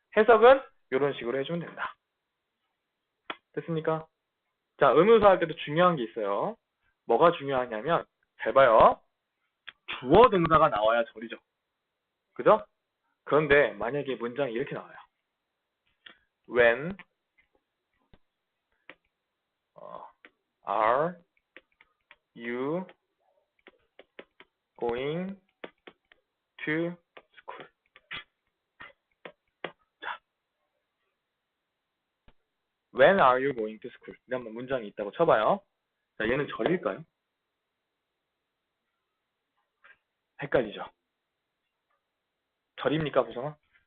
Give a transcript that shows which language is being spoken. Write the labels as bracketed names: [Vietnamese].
[Korean] 해석은 이런 식으로 해주면 된다. 됐습니까? 자, 의문사 할 때도 중요한 게 있어요. 뭐가 중요하냐면 잘 봐요. 주어 동사가 나와야 절이죠. 그죠? 그런데 만약에 문장이 이렇게 나와요. [English] When are you going to school? 자, When are you going to school? [Korean] 이런 문장이 있다고 쳐봐요. 자, 얘는 절일까요? 헷갈리죠? 절입니까, 구성아?